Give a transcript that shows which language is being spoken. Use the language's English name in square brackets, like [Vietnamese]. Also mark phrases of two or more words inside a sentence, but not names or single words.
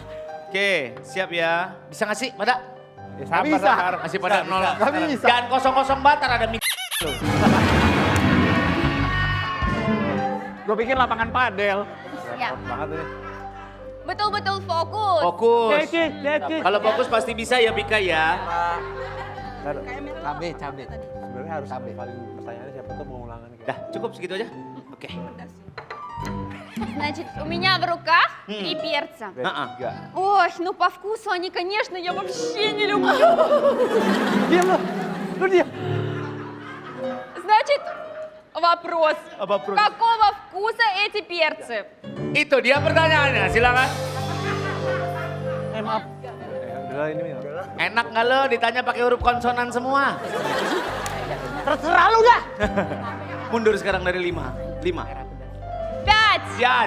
[Indonesian] Oke, siap ya. Bisa nggak sih, pada? Bisa. Masih pada nol. Nggak bisa. Jangan kosong-kosong batar ada mik. Gue pikir lapangan padel. Ya. Banget ini. Betul-betul fokus. Fokus. [English] That's it. [Indonesian] Kalau fokus pasti bisa ya Pika ya. Cabe. Sebenarnya harus paling pertanyaannya siapa tuh mau ulangan kayak. Dah, cukup segitu aja. Oke. [Russian] Значит, у меня в руках 3 перца. Heeh. Ой, ну по вкусу они, конечно, я вообще не люблю. [Indonesian] Diam lu diam. [Russian] Значит, вопрос. Вопрос. Какого вкуса эти перцы? [Indonesian] Itu dia pertanyaannya, silakan. Maaf. Udah ini nih. Enak nggak lo ditanya pakai huruf konsonan semua? Terserah lu dah. Mundur sekarang dari 5. 5, Yaj.